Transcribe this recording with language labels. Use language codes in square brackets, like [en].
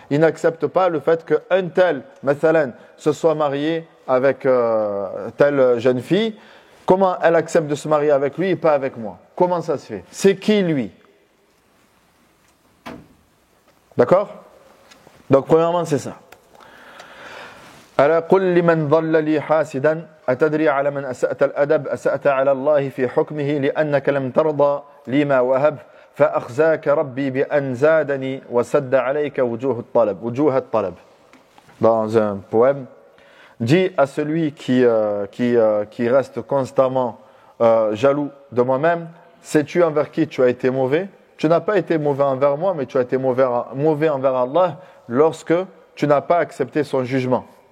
[fr] Il n'accepte pas le fait qu'un tel, mathalan, se soit marié avec telle jeune fille. Comment elle accepte de se marier avec lui et pas avec moi? Comment ça se fait? C'est qui lui? D'accord? Donc premièrement c'est ça. [ar] ألا قل لمن ظل لي حاسدا أتدري على من أسأت الأدب أسأت على الله في حكمه لأنك لم ترضى لي ما وهب فأخزاك ربي بأن زادني وسد عليك وجوه الطلب. [fr] Dans un poème, dis à celui qui reste constamment jaloux de moi-même, sais-tu envers qui tu as été mauvais? Tu n'as pas été mauvais envers moi, mais tu as été mauvais envers Allah lorsque tu n'as pas accepté son jugement.